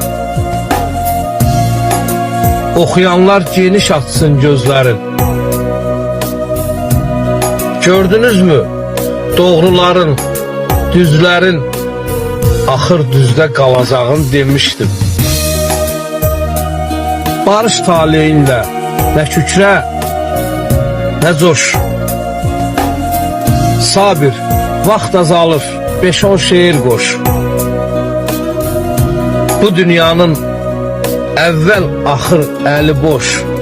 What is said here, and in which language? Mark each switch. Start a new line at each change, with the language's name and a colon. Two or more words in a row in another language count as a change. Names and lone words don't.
Turkish: Okuyanlar geniş açsın gözlerin. Gördünüz mü? Doğruların, düzlerin axır düzde kalacağını demiştim.
Azerbaijani: Barış taleyinlə, nə kükrə, nə coş. Sabir, vaxt azalır, 5-10 şeir qoş. Bu dünyanın əvvəl axır əli boş.